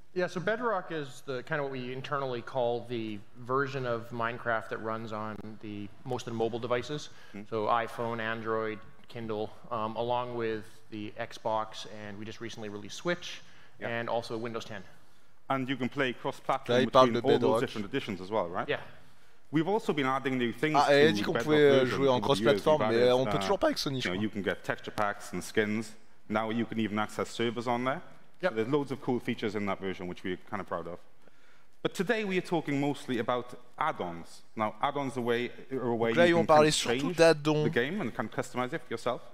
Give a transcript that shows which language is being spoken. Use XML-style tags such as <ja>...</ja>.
<en>Yeah, so Bedrock is the kind of what we internally call the version of Minecraft that runs on most of the mobile devices. So iPhone, Android, Kindle, along with the Xbox, and we just recently released Switch, and also Windows 10. And you can play cross-platform between all those different editions as well, right? Yeah. We've also been adding new things</en> <fr>Ah, elle a dit qu'on pouvait jouer en cross-platform, mais on peut toujours pas avec Sony, je crois.</fr> <en>You can get texture packs and skins. Now you can even access servers on there. Yep. So there's loads of cool features in that version, which we're kind of proud of. But today we are talking mostly about add-ons. Now, add-ons are a way you can kind of change the game and kind of customize it yourself.</en>